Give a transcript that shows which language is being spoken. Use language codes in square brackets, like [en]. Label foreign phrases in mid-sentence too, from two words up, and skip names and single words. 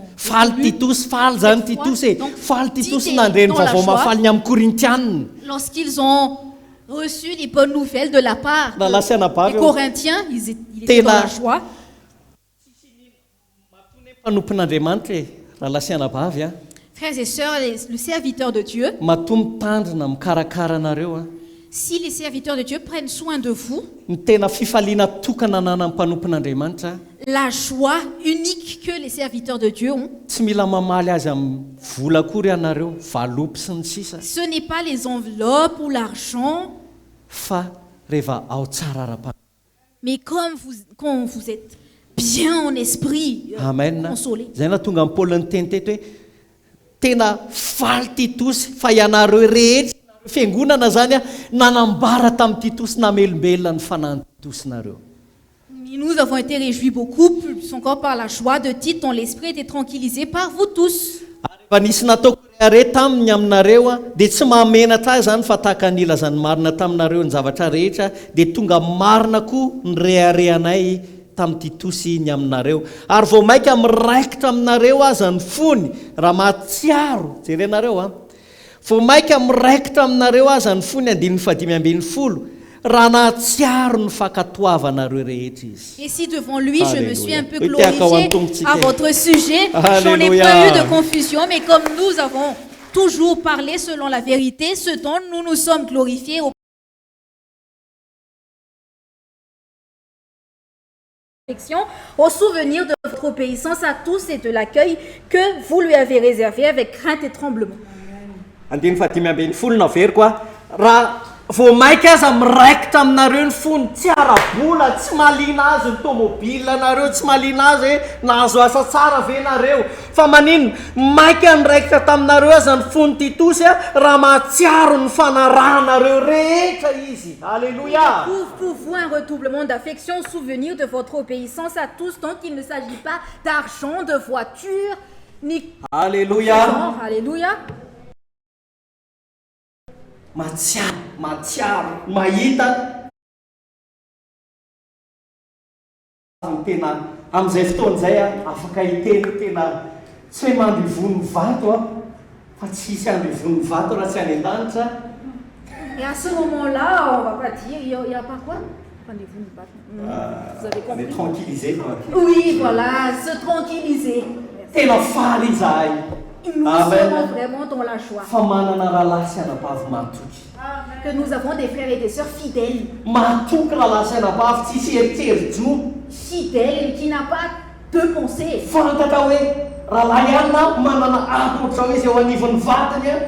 [mg] Faly Titosy, faly zany Titosy. Donc, Faly Titosy Tite nandreny [fr] dans la [mg] vaovao [fr] joie. [mg] mafaly ny amin'ny Korintiana. [fr] Lorsqu'ils ont reçu les bonnes nouvelles de la part des Corinthiens, ils étaient dans la joie. [mg] Mpanompo n'Andriamanitra e, raha lasiana bavy a, [fr] Frères et sœurs, le serviteur de Dieu, [mg] matombo tandrina mikarakara anareo a. [fr] si les serviteurs de Dieu prennent soin de vous, [mg] Ny tena fifaliana tokana ananan'ny mpanompo n'Andriamanitra, [fr] la joie unique que les serviteurs de Dieu ont, [mg] tsy mila mamaly azy amin'ny vola akory ianareo, valopy sy ny sisa, [fr] ce n'est pas les enveloppes ou l'argent, [mg] fa rehefa ao tsara ara-pa. [fr] mais quand vous êtes bien en esprit, Amen. consolé. [mg] Zay na tonga amin'ny Paoly ny teny teto hoe tena faly Titosy fa ianareo rehetra fiangonana zany a nanambara tamin'ny Titosy namelombelona ny fanahin'ny Titosy nareo. [fr] Nous avons été réjouis beaucoup plus encore par la joie de Tite, dont l'esprit était tranquillisé par vous tous. [mg] Rehefa nisy nataoko rehetra taminy aminareo a, dia tsy mahamenatra azy zany fa tahaka ny ilazany marina taminareo ny zavatra rehetra, dia tonga marina koa ny reharehanay tamin'ny Titosy ny aminareo. Ary vao mainka miraikitra aminareo aza ny fony raha mahatsiaro, jerenareo a, vao mainka miraikitra aminareo aza ny fony andininy fadimy ambin'ny folo, raha nahatsiaro ny fankatoavanareo rehetra izy. [fr] Et si devant lui, je me suis un peu Alléluia. glorifié à votre sujet, j'en ai Alléluia. pas eu de confusion, mais comme nous avons toujours parlé selon la vérité, ce dont nous nous sommes glorifiés au souvenir de votre obéissance à tous et de l'accueil que vous lui avez réservé avec crainte et tremblement. [mg] Andiny fadimy ambin'ny folo naveriko a, raha vao mainka aza miraikitra aminareo ny fony, tsy ara-bola, tsy malina azy ny tômôbila nareo, tsy malina azy hoe nahazo asa tsara ve nareo, fa manino mainka niraikitra taminareo aza ny fony Titosy a, raha mahatsiaro ny fanarahanareo rehetra izy. [fr] Alléluia. Trouve pour vous un redoublement d'affection au souvenir de votre obéissance à tous, donc il ne s'agit pas d'argent, de voiture, ni Alléluia. genre. Alléluia. [mg] Matsiaro, mahita tena amin'izay fotoan'izay a, afaka hiteny tena tsy hoe mandrivony vato a, fa tsisy andrivony vato raha tsy any an-danitra. [fr] Et à ce moment-là, on va pas dire, il y a pas quoi? Rendez-vous, vous avez compris? Les tranquilliser quoi. Oui, voilà, se tranquilliser. [mg] Tena faly izahay. [fr] Nous serons vraiment dans la joie. [mg] Fa manana rahalahy sy anabavy mahatoky. [fr] Que nous avons des frères et des sœurs fidèles. [mg] Mahatoky rahalahy sy anabavy tsisy eritreritro. [fr] Fidèles, qui n'a pas deux pensées. [mg] Fantatra hoe rahalahy ihany na manana akotra hoe izay ao anivon'ny vatany a.